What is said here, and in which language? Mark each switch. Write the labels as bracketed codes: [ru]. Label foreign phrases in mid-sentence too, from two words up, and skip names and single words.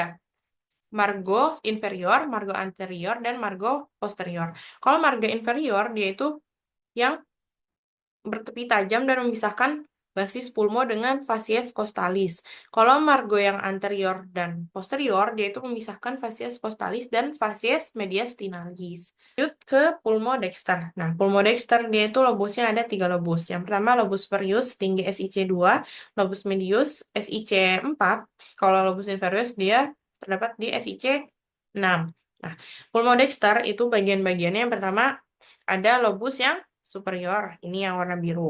[la] Margo inferior, margo anterior, dan margo posterior. [id] Kalau [la] margo inferior, [id] dia itu yang bertepi tajam dan memisahkan [la] basis pulmo [id] dengan [la] facies costalis. [id] Kalau margo yang anterior dan posterior, dia itu memisahkan [la] facies costalis [id] dan [la] facies mediastinalis. [id] Lanjut ke pulmodexter. Nah, pulmodexter dia itu lobusnya ada 3 lobus. Yang pertama [la] lobus superius [id] tinggi SIC2, [la] lobus medius [id] SIC4. Kalau [la] lobus inferius [id] dia terdapat di SIC6. Nah, pulmodexter itu bagian-bagiannya yang pertama ada lobus yang superior, ini yang warna biru.